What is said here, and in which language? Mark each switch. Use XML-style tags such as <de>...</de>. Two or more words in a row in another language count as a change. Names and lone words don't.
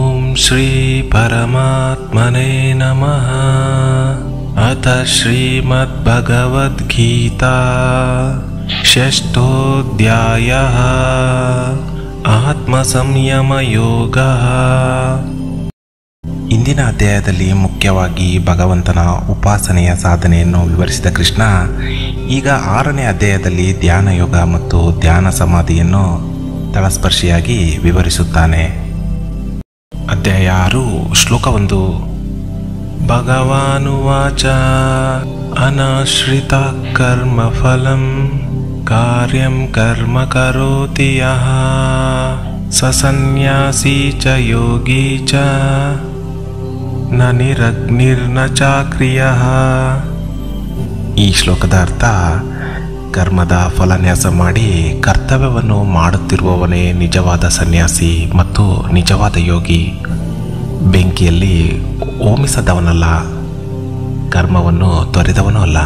<sa>श्री परमात्मने नमः। अथ श्रीमद्भगवद्गीता षष्ठोऽध्यायः आत्मसंयमयोगः।</sa> <kn>ಇಂದಿನ ಅಧ್ಯಾಯದಲ್ಲಿ ಮುಖ್ಯವಾಗಿ ಭಗವಂತನ ಉಪಾಸನೆಯ ಸಾಧನೆಯನ್ನು ವಿವರಿಸಿದ ಕೃಷ್ಣ ಈಗ 6ನೇ ಅಧ್ಯಾಯದಲ್ಲಿ ಧ್ಯಾನ ಯೋಗ ಮತ್ತು ಧ್ಯಾನ ಸಮಾಧಿಯನ್ನು ತಳಸ್ಪರ್ಶಿಯಾಗಿ ವಿವರಿಸುತ್ತಾನೆ. ಅಧ್ಯಾಯ 6 ಶ್ಲೋಕ 1.</kn> <sa>ಭಗವಾನುವಾಚ ಅನಾಶ್ರಿತ ಕರ್ಮಫಲಂ ಕಾರ್ಯಂ ಕರ್ಮ ಕರೋತಿ ಯಃ ಸ ಸನ್ಯಾಸಿ ಚ ಯೋಗಿ ಚ ನ ನಿರಗ್ನಿರ್ನ ಚಾಕ್ರಿಯಃ.</sa> <kn>ಈ ಶ್ಲೋಕದ ಅರ್ಥ, ಕರ್ಮದ ಫಲನ್ಯಾಸ ಮಾಡಿ ಕರ್ತವ್ಯವನ್ನು ಮಾಡುತ್ತಿರುವವನೇ ನಿಜವಾದ ಸನ್ಯಾಸಿ ಮತ್ತು ನಿಜವಾದ ಯೋಗಿ. ಬೆಂಕಿಯಲ್ಲಿ ಹೋಮಿಸದವನಲ್ಲ, ಕರ್ಮವನ್ನು ತೊರೆದವನೂ ಅಲ್ಲ.</kn>